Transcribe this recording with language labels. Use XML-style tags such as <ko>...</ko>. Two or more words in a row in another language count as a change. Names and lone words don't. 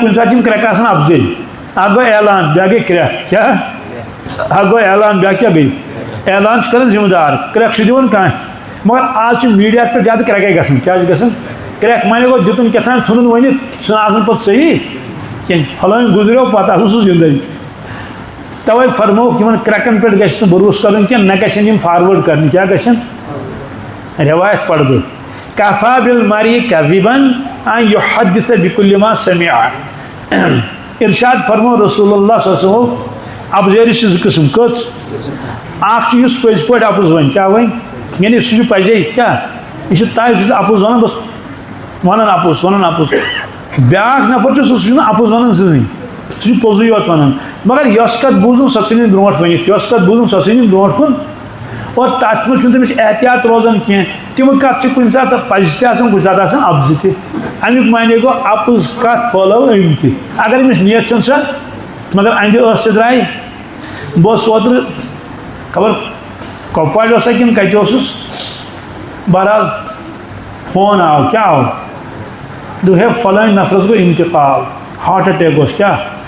<ks>کُنہِ ساتہٕ چھِ یِم کرٛٮ۪کہٕ آسان افضٲیی اکھ گوٚو اعلان بیٛاکھ گٔے کرٛٮ۪کھ کیٛاہ اکھ گوٚو اعلان بیٛاکھ کیٛاہ گٔے اعلان چھُ کران ذمہٕ دار کرٛٮ۪کھ چھُ دِوان کانٛہہ تہِ مگر آز چھُ میٖڈیاہس پٮ۪ٹھ زیادٕ کرٛٮ۪کے گژھان کیٛاہ چھُ گژھان کرٛٮ۪کھ مانے گوٚو دِتُن کیٛاہ تام ژھُنُن ؤنِتھ سُہ نہٕ آسان پتہٕ صحیح کینٛہہ پھلٲنۍ گُزریو پتہٕ آسان سُہ زندے توے فرمووُکھ یِمن کرٛٮ۪کن پٮ۪ٹھ گژھِ نہٕ بروسہٕ کرُن کینٛہہ نہ گژھن یِم فاروٲڈ کرنہِ کیٛاہ گژھن روایت پرٕ بہٕ</ks> <ar>کفا بالمرء کذبا ان یحدث بکل ما سمع</ar> <ks>ارشاد فرمو</ks> <ar>رسول اللہ صلی اللہ علیہ وسلم</ar> <ks>ابزٲری چھِ 2 قٕسم کٔژ اکھ چھُ یُس پٔزۍ پٲٹھۍ اپُز وَنہِ کیٛاہ وَنہِ یعنی سُہ چھُ پزے کیٛاہ یہِ چھُ طے سُہ چھُ اپُز ونان بس ونان اپُز بیٛاکھ نفر چھُ سُہ چھُنہٕ اپُز ونان زٕہٕنۍ سُہ چھُ پوٚزُے یوت ونان مگر یۄس کتھ بوٗزُن سۄ ژھٕنِن برونٛٹھ ؤنِتھ یۄس کتھ بوٗزُن سۄ ژھٕنِن برونٛٹھ کُن اور تتھ منٛز چھُنہٕ تٔمِس احتیاط روزان کینٛہہ تِم کتھ چھِ کُنہِ ساتہٕ پزِ تہِ آسان کُنہِ ساتہٕ آسان اپزٕ تہِ امیُک معنی گوٚو اپُز کتھ پھٲلٲو أمۍ تہِ اگر أمِس نیت چھَنہٕ سۄ مگر اَندِ ٲس تہِ درٛاے بہٕ اوسُس اوترٕ خبر کۄپوارِ اوسا کِنہٕ کتہِ اوسُس بہرحال فون آو کیٛاہ آو دوٚپ ہے فلٲنۍ نفرس گوٚو انتقال</ks> <en>heart attack</en> <ks>اوس کیٛاہ</ks>